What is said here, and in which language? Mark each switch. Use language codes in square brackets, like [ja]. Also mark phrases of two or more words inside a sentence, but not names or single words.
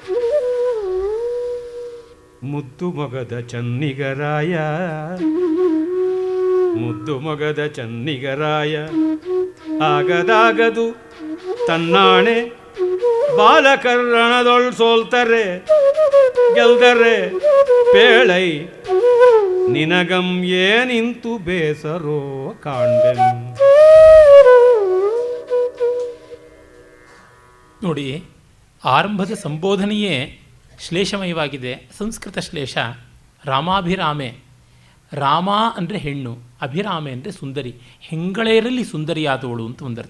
[kn] ಮುದ್ದು ಮೊಗದ ಚನ್ನಿಗರಾಯ ಮುದ್ದು ಮೊಗದ ಚನ್ನಿಗರಾಯ ಆಗದಾಗದು ತನ್ನಾಣೆ ಬಾಲಕರ್ರಣದೊಳ್ ಸೋಲ್ತರೆ ಗೆಲ್ದರೆ ಪೇಳೈ ನಿನಗಂ ಏನಿಂತು ಬೇಸರೋ ಕಾಣ್ಬೆನು. ನೋಡಿ, ಆರಂಭದ ಸಂಬೋಧನೆಯೇ ಶ್ಲೇಷಮಯವಾಗಿದೆ. ಸಂಸ್ಕೃತ ಶ್ಲೇಷ ರಾಮಾಭಿರಾಮೆ. ರಾಮ ಅಂದರೆ ಹೆಣ್ಣು, ಅಭಿರಾಮೆ ಅಂದರೆ ಸುಂದರಿ, ಹೆಂಗಳೆಯರಲ್ಲಿ ಸುಂದರಿಯಾದವಳು ಅಂತ ಒಂದರ್ಥ.